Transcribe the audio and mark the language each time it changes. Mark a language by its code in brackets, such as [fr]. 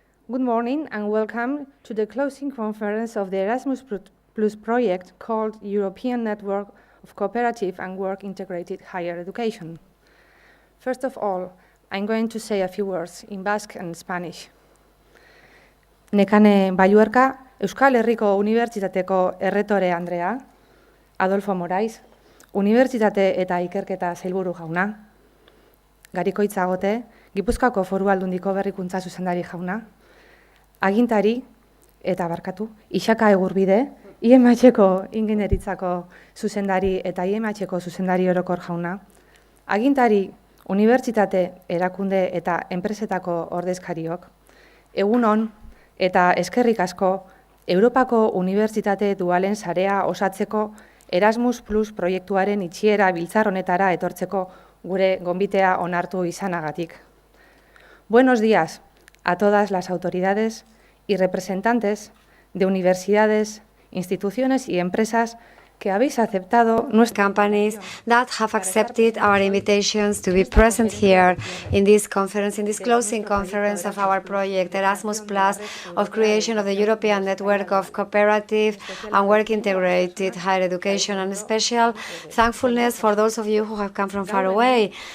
[en] Good morning and welcome to the closing conference of the Erasmus Plus project called European Network of Cooperative and Work Integrated Higher Education. First of all, I'm going to say a few words in Basque and Spanish. [eu] Nekane Balluerka, Euskal Herriko Unibertsitateko erretore Andrea, Adolfo Morais, Unibertsitate eta Ikerketa Sailburu jauna, Garikoitza Gote, Gipuzkoako Foru Aldundiko Berrikuntza Zuzendari jauna, agintari eta barkatu, Isaka Egurbide, IMH-ko ingenieritzako zuzendari eta IMH-ko zuzendari orokor jauna, agintari, unibertsitate, erakunde eta enpresetako ordezkariok, egun on eta eskerrik asko Europako Unibertsitate Dualen sarea osatzeko Erasmus Plus proiektuaren itxiera biltzar honetara etortzeko gure gonbitea onartu izanagatik. [es] Buenos días a todas las autoridades y representantes de universidades, instituciones y empresas que habéis aceptado nuestras [en] companies that have accepted our invitations to be present here in this conference, in this closing conference of our project Erasmus Plus of creation of the European Network of Cooperative and Work Integrated Higher Education, and special thankfulness for those of you who have come from far away.